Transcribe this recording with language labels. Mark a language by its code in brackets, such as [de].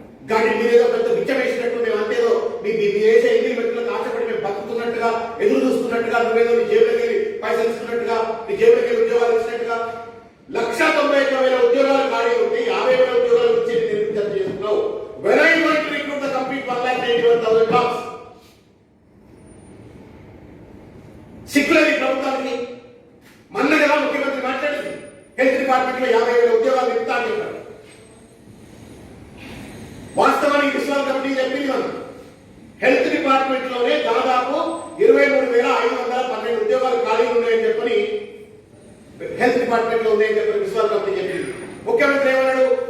[te] కానీ మీరేదో పెద్ద బిచ్చం వేసినట్టు, మేము అంతేదో మీ చేసే ఎన్ని వ్యక్తులకు ఆశపడి మేము బతుకుతున్నట్టుగా, ఎదురు చూస్తున్నట్టుగా, నువ్వేదో నీ జేబులోకి వెళ్ళి పైసలు ఇస్తున్నట్టుగా, నీ జేబులోకి వెళ్ళి ఉద్యోగాలు ఇచ్చినట్టుగా 1,91,000 ఉద్యోగాలు ఖాళీ ఉంటే 50,000 ఉద్యోగాల గురించి నిర్మించాలని చేస్తున్నావు. [en] When are you going to recruit the complete 1,91,000 jobs? [te] సిక్కులది ప్రభుత్వానికి. మొన్నగా ముఖ్యమంత్రి మాట్లాడింది హెల్త్ డిపార్ట్మెంట్ లో 50,000 ఉద్యోగాలు ఇస్తా అని చెప్పారు. వాస్తవానికి విశ్వాస కమిటీ చెప్పింది మనం హెల్త్ డిపార్ట్మెంట్ లోనే దాదాపు 23,512 ఉద్యోగాలు ఖాళీ ఉన్నాయని చెప్పని హెల్త్ డిపార్ట్మెంట్ లో ఉన్నాయని చెప్పని విశ్వాస కమిటీ చెప్పింది. ముఖ్యమంత్రి ఏమన్నాడు?